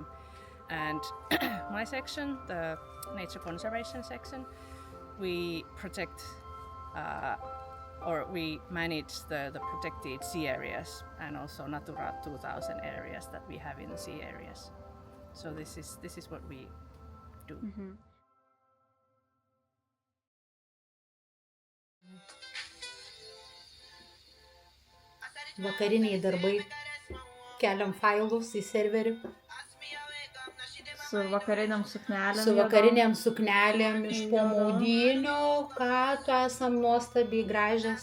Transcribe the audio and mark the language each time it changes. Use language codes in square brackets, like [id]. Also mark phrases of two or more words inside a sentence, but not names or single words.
[en] And my section, the nature conservation section, we protect or we manage the protected sea areas and also Natura 2000 areas that we have in the sea areas. So this is what we do. Mhm. [lt] Vakariniai darbai. Keliam failus į serverį. Su vakariniam suknelėm. Su vakariniam suknelėm iš po maudynių, ką tu esam nuostabiai gražias.